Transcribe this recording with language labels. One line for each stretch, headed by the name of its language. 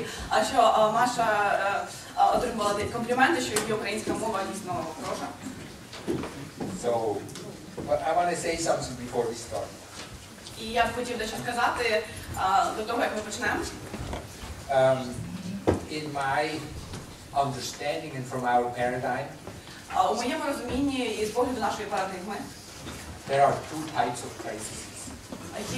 Ukrainian: А що Маша отримала компліменти, що її українська мова дійсно хороша.
English: So, but I want to say something before we start.
Ukrainian: І я б хотів дещо сказати до того, як ми почнемо.
English: In my understanding and from our paradigm,
Ukrainian: у моєму розумінні і з погляду нашої парадигми,
English: there are two types of crises.